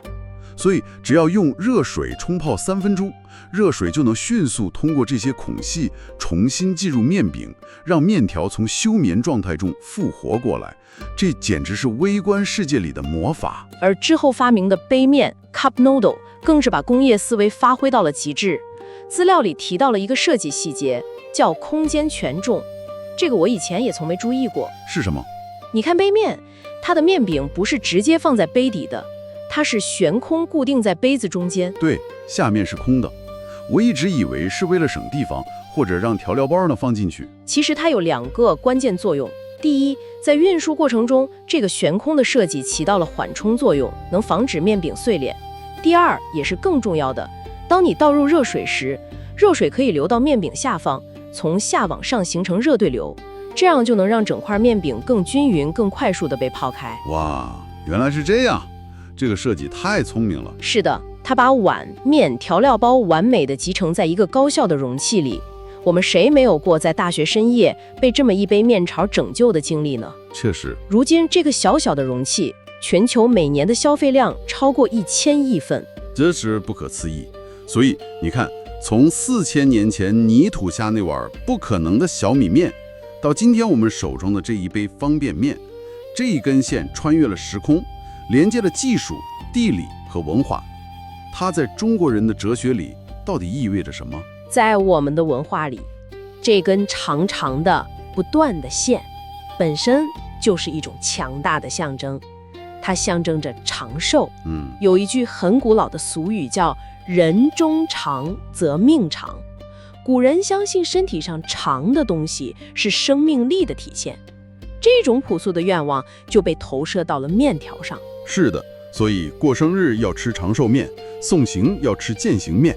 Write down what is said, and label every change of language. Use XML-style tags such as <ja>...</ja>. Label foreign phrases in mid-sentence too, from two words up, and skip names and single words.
<zh>所以只要用熱水沖泡3分鐘，熱水就能迅速通過這些孔隙重新進入麵餅，讓麵條從休眠狀態中復活過來。這簡直是微觀世界裡的魔法。而之後發明的杯麵</zh> <en>cup noodle</en> <zh>更是把工業思維發揮到了極致。資料裡提到了一個設計細節，叫空間權重。這個我以前也從沒注意過。是什麼？你看杯麵，它的麵餅不是直接放在杯底的， 它是懸空固定在杯子中间。对，下面是空的。我一直以為是為了省地方，或者讓調料包呢放進去。其實它有2個關鍵作用。第一，在運輸過程中，這個懸空的設計起到了緩衝作用，能防止麵餅碎裂。第二，也是更重要的，當你倒入熱水時，熱水可以流到麵餅下方，從下往上形成熱對流，這樣就能讓整塊麵餅更均勻、更快速地被泡開。哇，原來是這樣，這個設計太聰明了。是的，它把碗、麵、調料包完美地集成在一個高效的容器裡。我們誰沒有過在大學深夜被這麼一杯麵潮拯救的經歷呢？確實，如今這個小小的容器，全球每年的消費量超過1000億份，這是不可思議。所以你看，從4000年前泥土下那碗不可能的小米麵，到今天我們手中的這一杯方便麵，這一根線穿越了時空，連接了技術、地理和文化。它在中國人的哲學裡到底意味着什麼？在我們的文化裡，這根長長的、不斷的線，本身就是一種強大的象徵，它象徵着長壽。有一句很古老的俗語叫“人中長則命長”，古人相信身體上長的東西是生命力的體現，這種樸素的願望就被投射到了麵條上。是的，所以過生日要吃長壽麵，送行要吃健行麵。</zh>